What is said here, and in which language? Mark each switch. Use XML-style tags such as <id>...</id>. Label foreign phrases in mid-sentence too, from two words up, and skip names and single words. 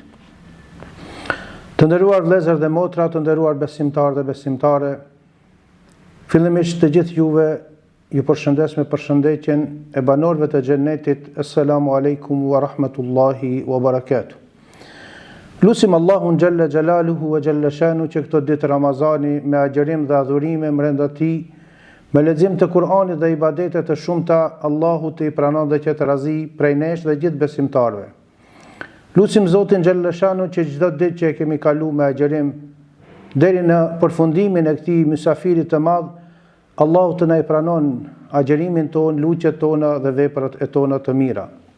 <sq>Të nderuar vëllezër dhe motra, të nderuar besimtarë dhe besimtare, fillimisht të gjithë juve ju përshëndes me përshëndetjen e banorëve të xhennetit.</sq> <ar>السلام عليكم ورحمة الله وبركاته.</ar> <sq>Lutim Allahun</sq> <ar>جل جلاله وجل شأنه</ar> <sq>që këto ditë Ramazani me agjerim dhe adhurime brenda tij, me lexim të Kuranit dhe ibadete të shumta, Allahu të I pranon dhe që të razi prej nesh dhe gjithë besimtarëve. Lutim Zotin</sq> <ar>جل شأنه</ar> <sq>që çdo ditë që e kemi kaluar me agjerim deri në përfundimin e këtij mysafirit të madh, Allahu të na I pranon agjerimin ton, lutjet tona dhe veprat e tona të mira.</sq>